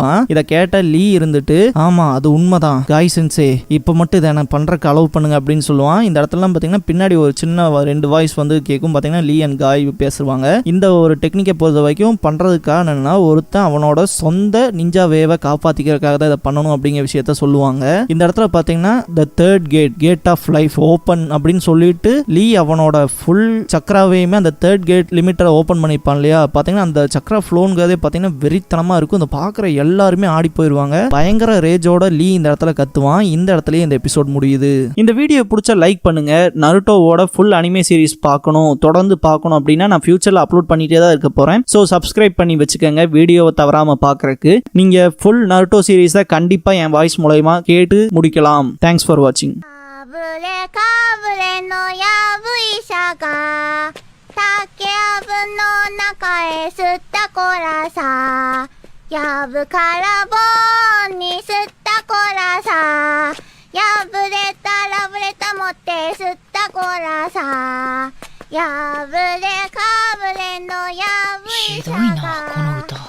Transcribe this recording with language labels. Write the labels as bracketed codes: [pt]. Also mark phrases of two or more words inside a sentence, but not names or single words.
[ta] இதை கேட்ட லீ இருந்துட்டு ஆமா அது உண்மைதான் காய் சென்சே, இப்ப மட்டும் இதை நான் பண்றதுக்கு அலோவ் பண்ணுங்க அப்படின்னு சொல்லுவான். இந்த இடத்துல பாத்தீங்கன்னா பின்னாடி ஒரு சின்ன 2 வாய்ஸ் வந்து கேட்கும். பாத்தீங்கன்னா லீ அண்ட் காய் பேசுவாங்க. இந்த ஒரு டெக்னிக்கை பொறுத்த வரைக்கும் பண்றதுக்காக என்னன்னா ஒருத்தன் அவனோட சொந்த நிஞ்சா வேவை காப்பாத்திக்கிறதுக்காக தான் இதை பண்ணணும் அப்படிங்கிற விஷயத்த சொல்லுவாங்க. இந்த இடத்துல பாத்தீங்கன்னா [en] the third gate, gate of life open [ta] அப்படின்னு சொல்லிட்டு லீ அவனோட ஃபுல் சக்கராவையுமே அந்த 3rd [en] gate limiter open [ta] பண்ணிப்பான் இல்லையா. பாத்தீங்கன்னா அந்த சக்கரா ஃப்ளோங்கிறதே பாத்தீங்கன்னா வெறித்தனமா இருக்கும். இந்த பாக்குற எல்லாருமே ஆடி போயிருவாங்க. பயங்கர ரேஜோட லீ இந்த இடத்துல கத்துவான். இந்த இடத்துலயே இந்த எபிசோட் முடியுது. இந்த வீடியோ பிடிச்சா லைக் பண்ணுங்க. நருட்டோவோட [en] full anime series [ta] பார்க்கணும், தொடர்ந்து பார்க்கணும் அப்படின்னா நான் ஃபியூச்சர்ல அப்லோட் பண்ணிட்டே தான் இருக்க போறேன். ஸோ சப்ஸ்கிரைப் பண்ணி வச்சுக்கோங்க வீடியோவை தவறாம பார்க்கறதுக்கு. நீங்க ஃபுல் நருட்டோ சீரிஸை கண்டிப்பா என் வாய்ஸ் மூலமா கேட்டு முடிக்கலாம். [en] thanks for watching. [ja] やぶからぼんに吸ったこらさ、やぶれたらぶれた持って吸ったこらさ、やぶれかぶれのやぶいさが。ひどいなこの